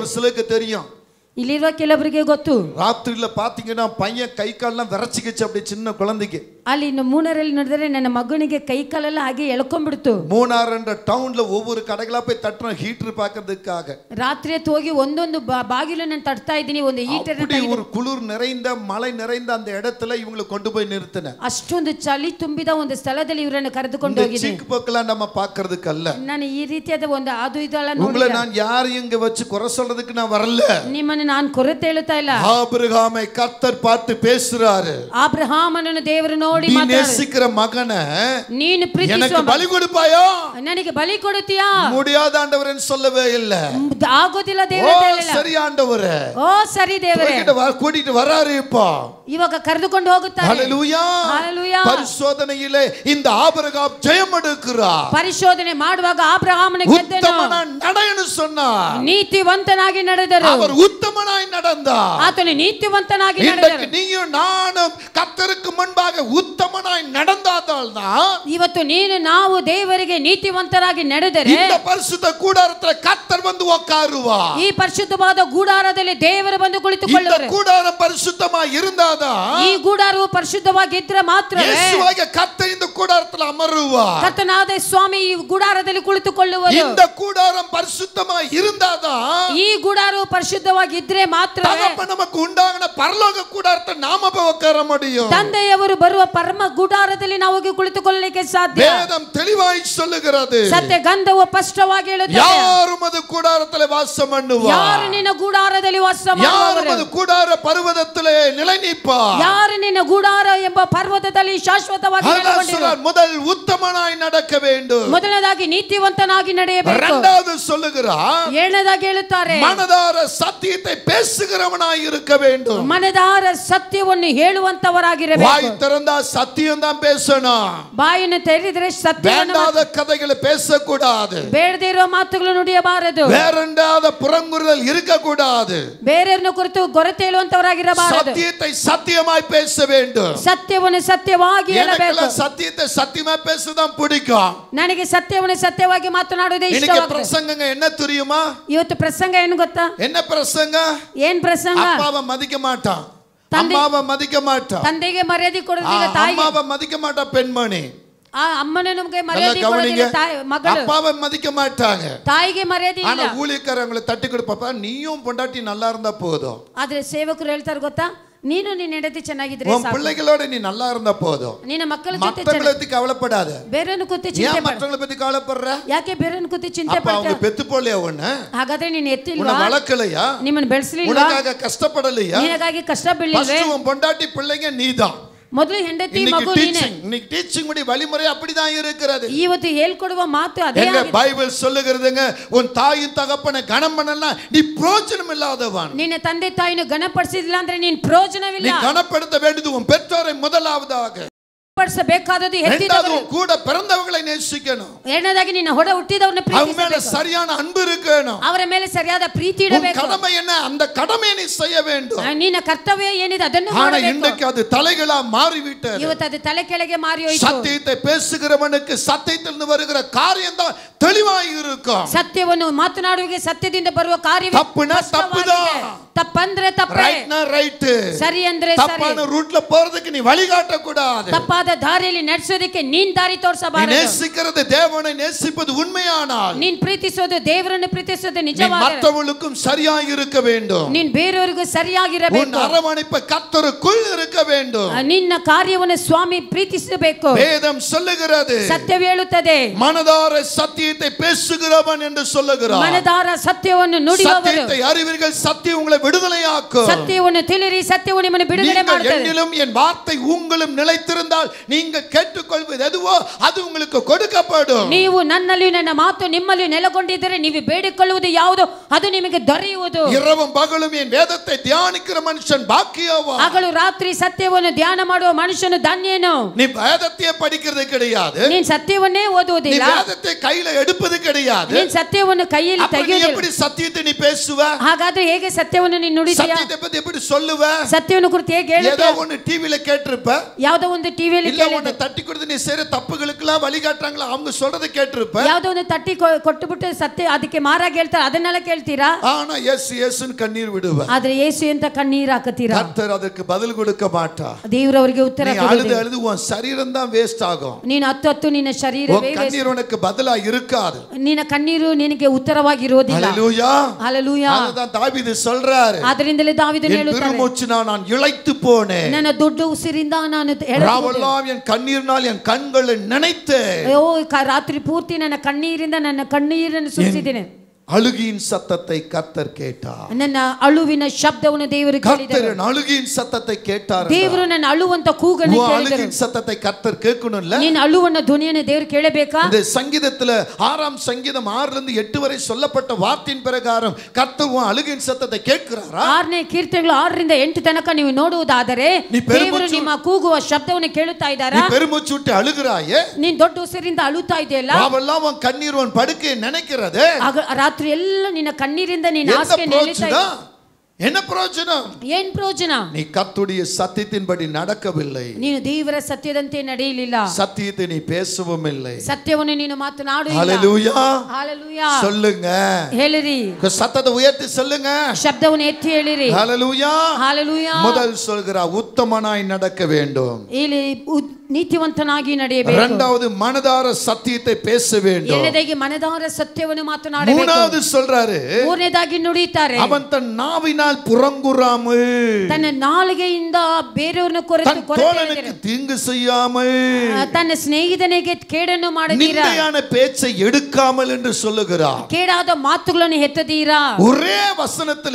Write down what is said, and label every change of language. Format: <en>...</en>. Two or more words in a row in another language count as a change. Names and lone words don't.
<ta>ஒரு சிலருக்கு தெரியும்,</ta> <kn>ಇಲ್ಲಿರುವ ಕೆಲವರಿಗೆ ಗೊತ್ತು.</kn> <ta>ராத்திரில பாத்தீங்கன்னா பையன் கை கால்லாம் விரச்சிக்கிச்சு, அப்படி சின்ன குழந்தைக்கு.</ta> <kn>ಅಲ್ಲಿ ಇನ್ನು ಮೂನರಲ್ಲಿ ನೋಡಿದ್ರೆ ನನ್ನ ಮಗನಿಗೆ ಕೈ ಕಾಲೆಲ್ಲ ಹಾಗೆ ಎಳ್ಕೊಂಡ್ಬಿಡ್ತು.</kn> <ta>மூணாறுன்ற ಟೌನ್ல ஒவ்வொரு கடைகளா போய் தட்டுறோம் ஹீட்டர் பார்க்கிறதுக்காக.</ta> <kn>ರಾತ್ರಿ ಹೊತ್ತು ಹೋಗಿ ಒಂದೊಂದು ಬಾಗಿಲು ನಾನು ತಟ್ತಾ ಇದ್ದೀನಿ, ಒಂದು ಹೀಟರ್.</kn> <ta>ஒரு குளிர் நிறைந்த மழை நிறைந்த அந்த இடத்துல இவங்களை கொண்டு போய் நிறுத்தினேன்.</ta> <kn>ಅಷ್ಟೊಂದು ಚಳಿ ತುಂಬಿದ ಒಂದು ಸ್ಥಳದಲ್ಲಿ ಇವರನ್ನು ಕರೆದುಕೊಂಡು ಹೋಗಿದ್ದೀನಿ. ಚಿಕ್ಕ ಪಕ್ಕಲ</kn> <ta>நம்ம பார்க்கிறதுக்கு அல்ல.</ta> <kn>ನಾನು ಈ ರೀತಿಯಾದ ಒಂದು ಅದು ಇದೆಲ್ಲ ನೋಡಿ,</kn> <ta>உங்களை நான் யாரையும் இங்க வச்சு குறை சொல்றதுக்கு நான் வரல.</ta> <kn>ನಿಮ್ಮನ್ನು ನಾನು ಕೊರತೆ ಹೇಳುತ್ತಾ ಇಲ್ಲ.</kn> <ta>ஆபிரகாமை கர்த்தர் பார்த்து பேசுறாரு.</ta> <kn>ಆಬ್ರಹಾಮನನ್ನು ದೇವರು ನೋಡಿ ಮಾತಾಡ್ತಾರೆ.</kn> <ta>நீ நேசிக்கிற மகனை</ta> <kn>ನೀನು ಪ್ರೀತಿಸುವ</kn> <ta>எனக்கு பலி கொடுப்பாயோ?</ta> <kn>ನನಗೆ ಬಲಿ ಕೊಡುತ್ತೀಯಾ?</kn> <ta>முடியாத ஆண்டவரே சொல்லவே இல்ல.</ta> <kn>ಆಗೋದಿಲ್ಲ ದೇವರೇ ಹೇಳಿಲ್ಲ. ಸರಿ ಆಂಡವರೇ, ಓ ಸರಿ ದೇವರೇ,</kn> <ta>கூட்டிட்டு வராரு. இப்போ</ta> <kn>ಇವಾಗ ಕರೆದುಕೊಂಡು ಹೋಗುತ್ತಾರೆ.</kn> <ta>ஹல்லேலூயா. ஹல்லேலூயா. பரிசோதனையிலே இந்த ஆபிரகாம் ஜெயம் எடுக்கிறார்.</ta> <kn>ಪರಿಶೋಧನೆ ಮಾಡುವಾಗ ಆಬ್ರಹಾಮನು ಗೆದ್ದನು.</kn> <ta>உத்தமனாய் நடன்னு சொன்னார்.</ta> <kn>ನೀತಿವಂತನಾಗಿ ನಡೆದರು.</kn> <ta>அவர் உத்தமனாய் நடந்தார்.</ta> <kn>ಆತನು ನೀತಿವಂತನಾಗಿ ನಡೆದರು.</kn> <ta>நீயும் நானும் கர்த்தருக்கு முன்பாக உத்தமனாய் நடந்தால்தான்</ta> <kn>ಇವತ್ತು ನೀನು ನಾವು ದೇವರಿಗೆ ನೀತಿವಂತರಾಗಿ ನಡೆದರೆ</kn> <ta>இந்த பரிசுத்த கூடாரத்துல கர்த்தர் வந்து உட்காருவார்.</ta> <kn>ಈ ಪರಿಶುದ್ಧವಾದ ಗೂಡಾರದಲ್ಲಿ ದೇವರು ಬಂದು</kn> <ta>இந்த</ta> <kn>ಕುಳಿತುಕೊಳ್ಳುವರು.</kn> <ta>கூடாரம் பரிசுத்தமாய் இருந்தாதான்</ta> <kn>ಈ ಗೂಡಾರವು ಪರಿಶುದ್ಧವಾಗಿದ್ದರೆ ಮಾತ್ರವೇ</kn> <ta>இயேசுவாகிய கர்த்தர் இந்த கூடாரத்துல அமருவார்.</ta> <kn>ಕರ್ತನಾದ ಸ್ವಾಮಿ ಈ ಗುಡಾರದಲ್ಲಿ ಕುಳಿತುಕೊಳ್ಳುವರು.</kn> <ta>இந்த கூடாரம் பரிசுத்தமாய் இருந்தாதான்</ta> <kn>ಈ ಗುಡಾರವು ಪರಿಶುದ್ಧವಾಗಿದ್ದರೆ ಮಾತ್ರವೇ</kn> <ta>தகப்பன் நமக்கு உண்டாகின பரலோக கூடாரத்தை நாம போய் உட்கார முடியும்.</ta> <kn>ತಂದೆಯವರು ಬರುವ ಪರಮ ಗುಡಾರದಲ್ಲಿ ನಾವು ಹೋಗಿ ಕುಳಿತುಕೊಳ್ಳಲಿಕ್ಕೆ ಸಾಧ್ಯ.</kn> <ta>வேதம் தெளிவாய் சொல்லுகிறது.</ta> <kn>ಸತ್ಯ ಗಂಧವು ಸ್ಪಷ್ಟವಾಗಿ ಹೇಳುತ್ತದೆ.</kn> <ta>யாரும் அது கூடாரத்திலே வாசம் பண்ணுவார்.</ta> <kn>ಯಾರು ನಿನ್ನ ಗುಡಾರದಲ್ಲಿ ವಾಸ ಮಾಡುವವರು?</kn> <ta>யாரும் அது கூடார பர்வதத்திலே நிலை நிற்பார்.</ta> <kn>ಯಾರು ನಿನ್ನ ಗುಡಾರ ಎಂಬ ಪರ್ವತದಲ್ಲಿ ಶಾಶ್ವತವಾಗಿ ನೆಲೆಗೊಂಡಿರುವರು?</kn> <ta>முதல் உத்தமனாய் நடக்க வேண்டும்.</ta> <kn>ಮೊದಲನೇದಾಗಿ ನೀತಿವಂತನಾಗಿ ನಡೆಯಬೇಕು.</kn> <ta>இரண்டாவது சொல்லுகிறார்,</ta> <kn>ಏಳನೇದಾಗಿ ಹೇಳುತ್ತಾರೆ</kn> <ta>மனதார சத்தியத்தை பேசுகிறவனாய் இருக்க வேண்டும்.</ta> <kn>ಮನದಾರ ಸತ್ಯವನ್ನು ಹೇಳುವಂತವರಾಗಿರಬೇಕು.</kn> <ta>வாய் திறந்தா சத்தியம் தான் பேசணும்.</ta> <kn>ಬಾಯನ್ನು ತೆರೆದರೆ ಸತ್ಯವನ್ನು</kn> <ta>வேண்டாத கதைகளை பேசக்கூடாது.</ta> <kn>ಬೇಡದೇ ಇರುವ ಮಾತುಗಳು ನುಡಿಯಬಾರದು.</kn> <ta>வேறண்டாத புறங்குறுதல் இருக்கக்கூடாது.</ta> <kn>ಬೇರೆಯವರನ್ನು ಕುರಿತು ಗೊರತೆ ಹೇಳುವಂತವರಾಗಿರಬಾರದು.</kn> <ta>சத்தியத்தை சத்தியமாய் பேச வேண்டும்.</ta> <kn>ಸತ್ಯವನ್ನು ಸತ್ಯವಾಗಿ ಹೇಳಬೇಕು.</kn> <ta>எனக்கெல்லாம் சத்தியத்தை சத்தியமா பேசதான் பிடிக்கும்.</ta> <kn>ನನಗೆ ಸತ್ಯವನ್ನು ಸತ್ಯವಾಗಿ ಮಾತನಾಡುವುದೇ</kn> <ta>இன்னைக்கு</ta> <kn>ಇಷ್ಟವಾಗುತ್ತದೆ.</kn> <ta>பிரசங்கங்க என்ன தெரியுமா?</ta> <kn>ಇವತ್ತು ಪ್ರಸಂಗ ಏನು ಗೊತ್ತಾ?</kn> <ta>என்ன பிரசங்க?</ta> <kn>ಏನ್ ಪ್ರಸಂಗ?</kn> <ta>அப்பாவை மதிக்க மாட்டான், தந்தை- அம்மாவை மதிக்க மாட்டான்,</ta> <kn>ತಂದೆಗೆ ಮರ್ಯಾದೆ ಕೊಡೋದಿಲ್ಲ, ತಾಯಿಗೆ</kn> <ta>அம்மாவை மதிக்க மாட்டா பெண்மணி.</ta> <kn>ಆ ಅಮ್ಮನ ನಮಗೆ</kn> <ta>நல்லா</ta> <kn>ಮರ್ಯಾದೆ</kn> <ta>கவனிங்க.</ta> <kn>ಕೊಡೋದಿಲ್ಲ, ಮಗಳು</kn> <ta>அப்பாவை மதிக்க மாட்டாங்க,</ta> <kn>ತಾಯಿಗೆ ಮರ್ಯಾದೆ</kn> <ta>ஆனா</ta> <kn>ಇಲ್ಲ.</kn> <ta>ஊழியக்காரங்களை தட்டி கொடுப்பா, நீயும் பொண்டாட்டி நல்லா இருந்தா போதும்,</ta> <kn>ಆದ್ರೆ ಸೇವಕರು ಹೇಳ್ತಾರೆ ಗೊತ್ತಾ, ನೀನು ನಿನ್ನ ಹೆಂಡತಿ ಚೆನ್ನಾಗಿದ್ರೆ</kn> <ta>உன்</ta> <kn>ಸಾಕು,</kn> <ta>பிள்ளைகளோட நீ நல்லா இருந்தா போதும்,</ta> <kn>ನಿನ್ನ ಮಕ್ಕಳ ಜೊತೆ</kn> <ta>மற்றவங்களை பத்தி கவலைப்படாத.</ta> <kn>ಬೇರೆಯನ್ನು ಕೂತು</kn> <ta>ஏன்</ta> <kn>ಚಿಂತೆ ಮಾಡ.</kn> <ta>மற்றவங்களை பத்தி கவலைப்படுற?</ta> <kn>ಯಾಕೆ ಬೇರೆಯನ್ನು ಕೂತು ಚಿಂತೆ</kn> <ta>அப்ப அவங்க</ta> <kn>ಪಡ್ತೀಯ?</kn> <ta>பெத்து போலையா ஒண்ணு?</ta> <kn>ಹಾಗಾದ್ರೆ ನೀನು</kn> <ta>உன்னை</ta> <kn>ಎತ್ತಿಲ್ವಾ?</kn> <ta>வளர்க்கலையா?</ta> <kn>ನಿಮ್ಮನ್ನು ಬೆಳೆಸಲಿಲ್ವಾ?</kn> <ta>உனக்காக கஷ்டப்படலையா?</ta> <kn>ನಿನಗಾಗಿ ಕಷ್ಟ ಬೀಳಲಿಲ್ವೇ?</kn> <ta>ஃபர்ஸ்ட் உன் பொண்டாட்டி பிள்ளைங்க நீதான்.</ta> <kn>ಮೊದಲು ಹೆಂಡತಿ</kn> <ta>இன்னைக்கு</ta> <kn>ಮಗು ನೀನೆ.</kn> <ta>இன்னைக்கு டீச்சிங் உடைய வழிமுறை அப்படிதான் இருக்கிறது.</ta> <kn>ಇವತ್ತು ಹೇಳ್ಕೊಡುವ ಮಾತು ಅದೇ</kn> <ta>எங்க</ta> <kn>ಆಗಿದೆ.</kn> <ta>பைபிள் சொல்லுகிறதுங்க, உன் தாயும் தகப்பனை கனம் பண்ணலாம் நீ பிரயோஜனம் இல்லாதவன்.</ta> <kn>ನಿನ್ನ ತಂದೆ ತಾಯಿನ ಗಣಪಡಿಸಿದಿಲ್ಲ ಅಂದ್ರೆ ನೀನ್ ಪ್ರಯೋಜನವಿಲ್ಲ.</kn> <ta>நீ கனப்படுத்த வேண்டியது உன் பெற்றோரை முதலாவதாக.</ta> <kn>ಗಣಪಡಿಸಬೇಕಾದದ್ದು</kn> <ta>இரண்டாவது</ta> <kn>ಹೆತ್ತಿದವರು.</kn> <ta>உன் கூட பிறந்தவங்களை நேசிக்கணும்.</ta> <kn>ಎರಡನೇದಾಗಿ ನಿನ್ನ ಹೊಡ ಹುಟ್ಟಿದವರನ್ನ</kn> <ta>அவங்க மேல</ta> <kn>ಪ್ರೀತಿಸಬೇಕು.</kn> <ta>சரியான அன்பு இருக்கணும்.</ta> <kn>ಅವರ ಮೇಲೆ ಸರಿಯಾದ ಪ್ರೀತಿ</kn> <ta>உன்</ta> <kn>ಇಡಬೇಕು.</kn> <ta>கடமை என்ன? அந்த கடமையை நீ செய்ய வேண்டும்.</ta> <kn>ನಿನ್ನ ಕರ್ತವ್ಯ ಏನಿದೆ ಅದನ್ನು</kn> <ta>ஆனா</ta> <kn>ಮಾಡಬೇಕು.</kn> <ta>இன்றைக்கு அது தலைகளா மாறிவிட்டது.</ta> <kn>ಇವತ್ತು ಅದು ತಲೆ ಕೆಳಗೆ ಮಾರಿ ಹೋಯಿತು.</kn> <ta>சத்தியத்தை பேசுகிறவனுக்கு சத்தியத்திலிருந்து வருகிற காரியம் தான் தெளிவாய் இருக்கும்.</ta> <kn>ಸತ್ಯವನ್ನು ಮಾತನಾಡುವಿಗೆ ಸತ್ಯದಿಂದ ಬರುವ ಕಾರ್ಯ</kn> <ta>தப்புனா தப்புதான்.</ta> <kn>ತಪ್ಪಂದ್ರೆ ತಪ್ಪೇ,</kn> <ta>ரைட்னா ரைட்,</ta> <kn>ಸರಿ ಅಂದ್ರೆ ಸರಿ.</kn> <ta>தப்பான ரூட்ல போறதுக்கு நீ வழிகாட்ட கூடாது.</ta> <kn>ತಪ್ಪಾದ ದಾರಿಯಲ್ಲಿ ನಡೆಸೋದಕ್ಕೆ ನೀನ್ ದಾರಿ</kn> <ta>நீ</ta> <kn>ತೋರಿಸಬಾರದು.</kn> <ta>நேசிக்கிறது தேவனை நேசிப்பது உண்மையானால்</ta> <kn>ನೀನ್ ಪ್ರೀತಿಸೋದು ದೇವರನ್ನು ಪ್ರೀತಿಸೋದು</kn> <ta>நீ</ta> <kn>ನಿಜವಾದರೆ</kn> <ta>மற்றவர்களுக்கும் சரியாய் இருக்க வேண்டும்.</ta> <kn>ನೀನ್ ಬೇರೆಯವರಿಗೂ</kn> <ta>உன்</ta> <kn>ಸರಿಯಾಗಿರಬೇಕು.</kn> <ta>அரவணைப்பு கர்த்தருக்குள் இருக்க வேண்டும்.</ta> <kn>ನಿನ್ನ ಕಾರ್ಯವನ್ನು ಸ್ವಾಮಿ ಪ್ರೀತಿಸಬೇಕು.</kn> <ta>வேதம் சொல்லுகிறது,</ta> <kn>ಸತ್ಯವು ಹೇಳುತ್ತದೆ,</kn> <ta>மனதார சத்தியத்தை பேசுகிறவன் என்று சொல்லுகிறார்.</ta> <kn>ಮನದಾರ ಸತ್ಯವನ್ನು ನುಡಿಯುವವರು</kn> <ta>சத்தியத்தை அறிவீர்கள், சத்தியம் உங்களை விடுதலையாக்கும்.</ta> <kn>ಸತ್ಯವನ್ನು ತಿಳಿರಿ, ಸತ್ಯವು ನಿಮ್ಮನ್ನು ಬಿಡುಗಡೆ</kn> <ta>நீங்கள்</ta> <kn>ಮಾಡುತ್ತದೆ.</kn> <ta>என்னிலும் என் வார்த்தை உங்களும் நிலைத்திருந்தால் நீங்கள் கேட்டுக்கொள்வது எதுவோ அது உங்களுக்கு கொடுக்கப்படும்.</ta> <kn>ನೀವು ನನ್ನಲ್ಲಿ ನನ್ನ ಮಾತು ನಿಮ್ಮಲ್ಲಿ ನೆಲೆಗೊಂಡಿದ್ದರೆ ನೀವು ಬೇಡಿಕೊಳ್ಳುವುದು ಯಾವುದು ಅದು ನಿಮಗೆ ದೊರೆಯುವುದು.</kn> <ta>இரவும் பகலும் என் வேதத்தை தியானிக்கிற மனுஷன் பாக்கியவான்.</ta> <kn>ಹಗಲು ರಾತ್ರಿ ಸತ್ಯವನ್ನು ಧ್ಯಾನ ಮಾಡುವ ಮನುಷ್ಯನು ಧನ್ಯನು.</kn> <ta>நீ வேதத்தை படிக்கிறது கிடையாது,</ta> <kn>ನೀನ್ ಸತ್ಯವನ್ನೇ</kn> <ta>நீ</ta> <kn>ಓದುವುದಿಲ್ಲ,</kn> <ta>வேதத்தை கையில எடுப்பது கிடையாது.</ta> <kn>ನೀನ್ ಸತ್ಯವನ್ನು ಕೈಯಲ್ಲಿ</kn> <ta>அப்ப நீ</ta> <kn>ತೆಗೆಯುವುದಿಲ್ಲ.</kn> <ta>எப்படி சத்தியத்தை நீ பேசுவ?</ta> <kn>ಹಾಗಾದ್ರೆ ಹೇಗೆ ಸತ್ಯವನ್ನು ನೀನು ನುಡಿತೀಯ?</kn> <ta>சத்தியத்தை பத்தி எப்படி சொல்லுவ?</ta> <kn>ಸತ್ಯವನ್ನು ಕುರಿತು ಹೇಗೆ</kn> <ta>ஏதோ</ta> <kn>ಹೇಳುತ್ತೀಯ?</kn> <ta>ஒன்னு டிவில கேட்டிருப்ப,</ta> <kn>ಯಾವುದೋ ಒಂದು ಟಿವಿಯಲ್ಲಿ</kn> <ta>இல்ல உன்னை தட்டி கொடுத்து நீ செய்யற தப்புகளுக்கெல்லாம் வழிகாட்டுறாங்களா அவங்க சொல்றதை கேட்டிருப்ப.</ta> <kn>ಯಾವುದೋ ಒಂದು ತಟ್ಟಿ ಕೊಟ್ಟುಬಿಟ್ಟು ಸತ್ಯ ಅದಕ್ಕೆ ಮಾರಾಗಿ ಹೇಳ್ತಾರೆ, ಅದನ್ನೆಲ್ಲ ಕೇಳ್ತೀರಾ?</kn> <ta>ஆனா எஸ் எஸ்ன்னு கண்ணீர் விடுவ.</ta> <kn>ಆದ್ರೆ ಯೇಸು ಅಂತ ಕಣ್ಣೀರು ಹಾಕುತ್ತೀರಾ?</kn> <ta>கர்த்தர் ಅದಕ್ಕೆ பதில் கொடுக்க மாட்டா.</ta> <kn>ದೇವರವರಿಗೆ ಉತ್ತರ</kn> <ta>நீ அழுது அழுது உன் சரீரம் தான் வேஸ்ட் ஆகும்.</ta> <kn>ನೀನು ಹತ್ತು ನಿನ್ನ ಶರೀರವೇ</kn> <ta>உன் கண்ணீர் உனக்கு பதிலா இருக்காது.</ta> <kn>ನಿನ್ನ ಕಣ್ಣೀರು ನಿನಗೆ ಉತ್ತರವಾಗಿರೋದಿಲ್ಲ.</kn> <ta>ஹல்லேலூயா,</ta> <kn>ಹಲ್ಲೆಲೂಯಾ.</kn> <ta>அதுதான் தாவீது சொல்றாரு,</ta> <kn>ಆದ್ದರಿಂದಲೇ ದಾವೀದನು</kn> <ta>என்</ta> <kn>ಹೇಳುತ್ತಾನೆ,</kn> <ta>பெருமூச்சினால் நான் இளைத்து போனேன்,</ta> <kn>ನನ್ನ ದೊಡ್ಡ ಉಸಿರಿಂದ ನಾನು</kn> <ta>ராவெல்லாம் என் கண்ணீரினால் என் கண்களை நினைத்தேன்.</ta> <kn>ರಾತ್ರಿ ಪೂರ್ತಿ ನನ್ನ ಕಣ್ಣೀರಿಂದ ನನ್ನ ಕಣ್ಣೀರನ್ನು ಸುರಿಸಿದ್ದೇನೆ.</kn> <ta>அழுகியின் சத்தத்தை கர்த்தர் கேட்டார்.</ta> <kn>ನನ್ನ ಅಳುವಿನ ಶಬ್ದವನ್ನು ದೇವರು ಕೇಳಿದರು.</kn> <ta>கர்த்தர் அழுகியின் சத்தத்தை கேட்டார்.</ta> <kn>ದೇವರು ನನ್ನ ಅಳುವಂತ ಕೂಗನ್ನು ಕೇಳಿದರು.</kn> <ta>அழுகியின் சத்தத்தை கர்த்தர் கேட்கணும்ல.</ta> <kn>ನೀನು ಅಳುವನ್ನ ಧ್ವನಿಯನ್ನು ದೇವರು ಕೇಳಬೇಕಾ?</kn> <ta>இந்த சங்கீதத்துல 6ஆம் சங்கீதம் 6 லிருந்து 8 வரை சொல்லப்பட்ட வார்த்தையின் பிரகாரம் கர்த்தர் அழுகியின் சத்தத்தை கேட்கிறாரா?</ta> <kn>6ನೇ ಕೀರ್ತನೆಗಳು 6 ರಿಂದ 8 ತನಕ ನೀವು ನೋಡುವುದಾದರೆ ದೇವರು ನಿಮ್ಮ ಕೂಗುವ ಶಬ್ದವನ್ನು ಕೇಳುತ್ತಾ ಇದ್ದಾರಾ?</kn> <ta>நீ பெருமூச்சு விட்டு அழுகிறாயே,</ta> <kn>ನೀನು ದೊಡ್ಡ ಉಸಿರಿಂದ ಅಳುತ್ತಾ ಇದೆಯಲ್ಲ,</kn> <ta>ராவெல்லாம் உன் கண்ணீர் உன் படுக்கையை நினைக்கிறது,</ta> <kn>ರಾತ್ರಿ ಎಲ್ಲ ನಿನ್ನ ಕಣ್ಣೀರಿಂದ ನೀನು ಹಾಸಿಗೆ ನೆನೆಯುತ್ತಾ ಇದ್ದೀಯ.</kn> <ta>என்ன பிரயோஜனம்?</ta> <kn>ಏನ್ ಪ್ರಯೋಜನ?</kn> <ta>நீ கர்த்தருடைய சத்தியத்தின்படி நடக்கவில்லை.</ta> <kn>ನೀನು ದೇವರ ಸತ್ಯದಂತೆ ನಡೆಯಲಿಲ್ಲ.</kn> <ta>சத்தியத்தை நீ பேசவும் இல்லை.</ta> <kn>ಸತ್ಯವನ್ನು ನೀನು ಮಾತನಾಡಲಿಲ್ಲ.</kn> <ta>ஹalleluya. ஹalleluya. சொல்லுங்க.</ta> <kn>ಹೇಳಿರಿ.</kn> <ta>சத்தத்தை உயர்த்தி சொல்லுங்க.</ta> <kn>ಶಬ್ದವನ್ನು ಎತ್ತಿ ಹೇಳಿರಿ.</kn> <ta>ஹalleluya. ஹalleluya. முதல் சொல்கிறார் உத்தமனாய் நடக்க வேண்டும்.</ta> <kn>ಇಲ್ಲಿ ನೀತಿವಂತನಾಗಿ ನಡೆಯಬೇಕು.</kn> <ta>இரண்டாவது மனதார சத்தியத்தை பேச வேண்டும்.</ta> <kn>ಎರಡನೇದಾಗಿ ಮನದಾರ ಸತ್ಯವನ್ನು ಮಾತನಾಡಬೇಕು.</kn> <ta>மூணாவது சொல்றாரு</ta> <kn>ಮೂರನೇದಾಗಿ ನುಡಿತಾರೆ</kn> <ta>அவன் தன் நாவினால் புறங்குறாமல்</ta> <kn>ತನ್ನ ನಾಲಿಗೆಯಿಂದ ಬೇರೆಯವರನ್ನು</kn> <ta>தன் தோழனுக்கு தீங்கு செய்யாமல்</ta> <kn>ತನ್ನ ಸ್ನೇಹಿತನಿಗೆ ಕೇಡನ್ನು ಮಾಡದಿರಾ</kn> <ta>நிந்தையான பேச்சை எடுக்காமல் என்று சொல்லுகிறார்.</ta> <kn>ಕೇಡಾದ ಮಾತುಗಳನ್ನು ಎತ್ತದಿರಾ.</kn> <ta>ஒரே வசனத்துல</ta>